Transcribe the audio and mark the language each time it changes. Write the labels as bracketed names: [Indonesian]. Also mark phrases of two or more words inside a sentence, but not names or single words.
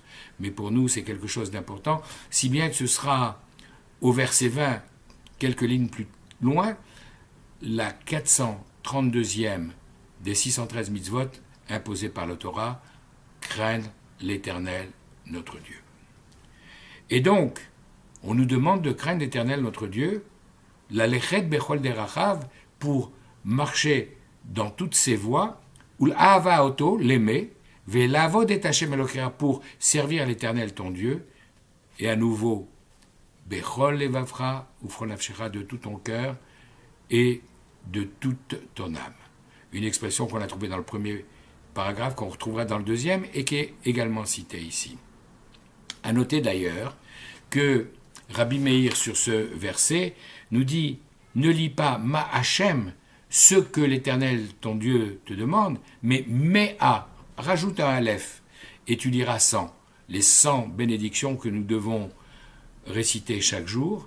[French] Mais pour nous, c'est quelque chose d'important, si bien que ce sera au verset 20, quelques lignes plus loin, la 432e des 613 mitzvot imposées par le Torah, craindre l'Éternel, notre Dieu. Et donc, on nous demande de craindre l'Éternel, notre Dieu, [Hebrew] ללכת בכל דרכיו, [French] pour marcher dans toutes ses voies, ou [Hebrew] לאהבה אותו, [French] l'aimer, [Hebrew] ולעבוד את השם אלוקיך, [French] pour servir l'Éternel ton Dieu, et à nouveau, [Hebrew] בכל לבבך ובכל נפשך, [French] de tout ton cœur et de toute ton âme. Une expression qu'on a trouvée dans le premier paragraphe, qu'on retrouvera dans le deuxième, et qui est également citée ici. À noter d'ailleurs que Rabbi Meir, sur ce verset, nous dit « Ne lis pas [Hebrew] מה השם [French] » ce que l'Éternel, ton Dieu, te demande, mais Méa, rajoute un Aleph, et tu liras 100, les 100 bénédictions que nous devons réciter chaque jour.